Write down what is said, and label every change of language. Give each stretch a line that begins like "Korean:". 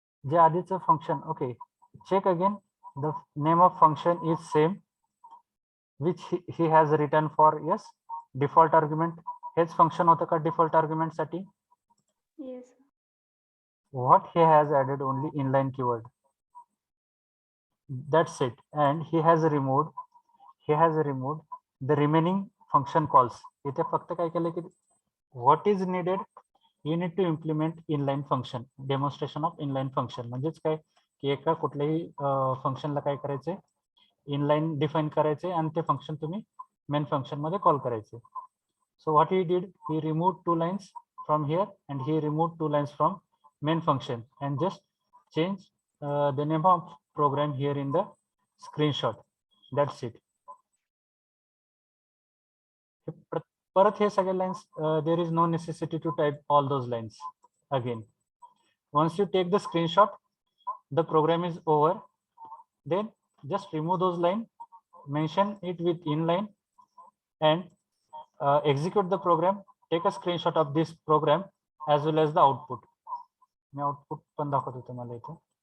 Marathi: जे आधीचं
English: function, okay, check again. The name of function is same, which he has written for, yes, default argument.
Marathi: हेच function होतं का default argument साठी?
English: Yes. What he has added only inline keyword. That's it. And he has removed the remaining function calls.
Marathi: इथे फक्त काय केलं की
English: what is needed, you need to implement inline function, demonstration of inline function.
Marathi: म्हणजेच काय की एका कुठल्याही फंक्शनला काय करायचे, इनलाइन डिफाइन करायचे आणि ते फंक्शन तुम्ही मेन फंक्शन मध्ये कॉल करायचे.
English: So what he did, he removed 2 lines from here and he removed 2 lines from main function and just change the name of program here in the screenshot. That's it.
Marathi: परत हे सगळे
English: lines, there is no necessity to type all those lines again. Once you take the screenshot, the program is over. Then just remove those lines, mention it with inline, and execute the program. Take a screenshot of this program as well as the output.
Marathi: मी output पण दाखवतो तुम्हाला इथे.